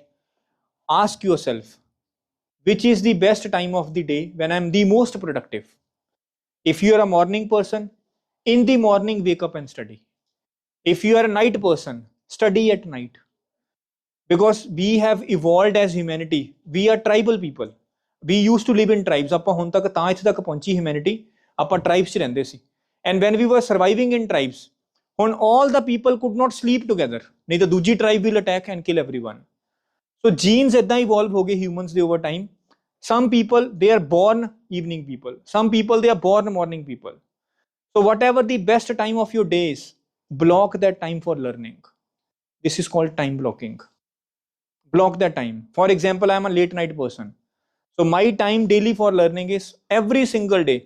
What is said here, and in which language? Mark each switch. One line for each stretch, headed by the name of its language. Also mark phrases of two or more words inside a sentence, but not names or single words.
English: Ask yourself, which is the best time of the day when I'm the most productive? If you are a morning person, in the morning wake up and study. If you are a night person, study at night. Because we have evolved as humanity. We are tribal people. We used to live in tribes.
Punjabi: ਆਪਾਂ ਹੁਣ ਤੱਕ ਤਾਂ ਇੱਥੇ ਤੱਕ ਪਹੁੰਚੀ humanity, ਆਪਾਂ tribes 'ਚ ਰਹਿੰਦੇ ਸੀ।
English: And when we were surviving in tribes, when all the people could not sleep together,
Punjabi: ਨਹੀਂ ਤਾਂ ਦੂਜੀ
English: tribe will attack and kill everyone. So genes ਏਦਾਂ evolve
Punjabi: ਹੋ ਗਏ
English: humans ਦੇ over time. Some people, they are born evening people. Some people, they are born morning people. So whatever the best time of your day is, block that time for learning. This is called time blocking. Block that time. For example, I am a late night person. So my time daily for learning is every single day.